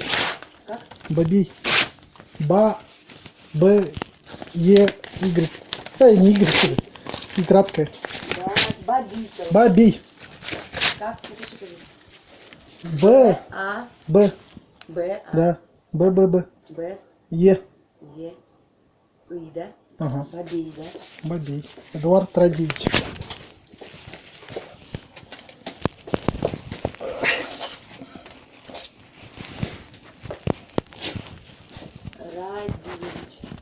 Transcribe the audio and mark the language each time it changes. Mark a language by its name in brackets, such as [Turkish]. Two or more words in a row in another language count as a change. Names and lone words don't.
[Russian] Как? Бабий. Ба. Б. Е. Y. Да, не Y. И краткое. Да, бабий. короче. Бабий. Как? Напиши, пожалуйста. Б. А, Б. Б, А, Да. Б, Б, Б. Б, Е. Е, И, да? Ага. Бабий, да? Бабий. Эдуард Радиевич. Радиевич.